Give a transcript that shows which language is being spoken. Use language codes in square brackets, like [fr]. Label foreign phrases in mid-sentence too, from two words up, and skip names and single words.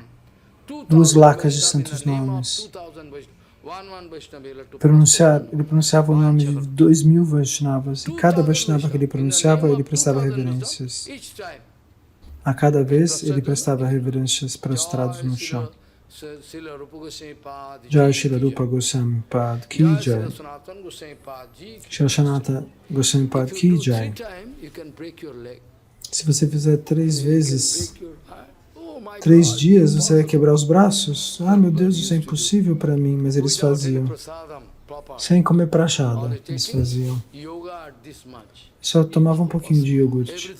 [pt] 2 lakhas de santos nomes. Ele pronunciava o nome de 2.000 Vaishnavas. E cada Vaishnava que ele pronunciava, ele prestava reverências. A cada vez, ele prestava reverências prostrados no chão. [hi] जय श्रील रूप गोस्वामी पाद की जय. श्रील सनातन गोस्वामी पाद की जय. [pt] Se você fizer 3 vezes, 3 dias, você vai quebrar os braços? Ah, meu Deus, isso é impossível para mim. Mas eles faziam. Sem comer prachada, eles faziam. Só tomavam um pouquinho de iogurte.